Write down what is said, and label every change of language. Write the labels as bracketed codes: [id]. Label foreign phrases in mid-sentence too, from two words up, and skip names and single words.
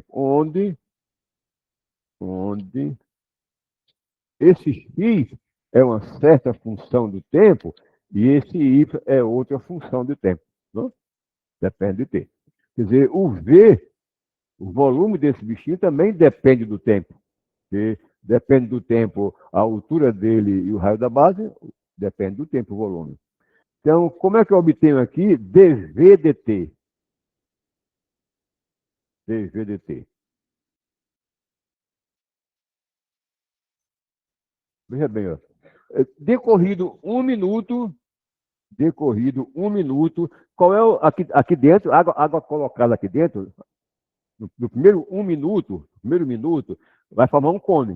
[pt] Onde esse x é uma certa função do tempo e esse y é outra função do tempo. Né? Depende do tempo. Quer dizer, o V, o volume desse bichinho também depende do tempo. Porque depende do tempo, a altura dele e o raio da base, depende do tempo, o volume. Então, como é que eu obtenho aqui dV dt? dV dt. Veja bem, ó. Decorrido um minuto, qual é aqui dentro, água colocada aqui dentro, no primeiro minuto, vai formar um cone.